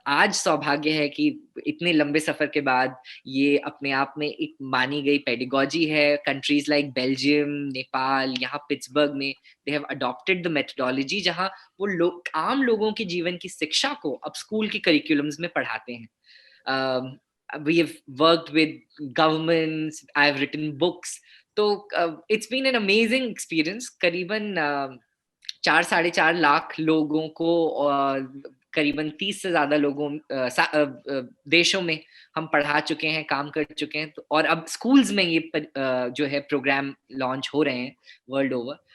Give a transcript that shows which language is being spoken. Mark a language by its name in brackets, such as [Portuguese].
[Hindi] आज सौभाग्य है कि इतने लंबे सफर के बाद ये अपने आप में एक मानी गई पेडागोजी है। कंट्रीज लाइक बेल्जियम, नेपाल, यहाँ पिट्सबर्ग में [English] they have adopted the methodology, [Hindi] जहाँ वो आम लोगों के जीवन की शिक्षा को अब स्कूल के करिकुलम्स में पढ़ाते हैं। [English] We have worked with governments, I have written books. तो it's been an amazing experience। [Hindi] करीबन 4-4.5 लाख लोगों को करीबन 30 से ज्यादा लोगों देशों में हम पढ़ा चुके हैं, काम कर चुके हैं। और अब स्कूल्स में ये जो है प्रोग्राम लॉन्च हो रहे हैं [English] World over.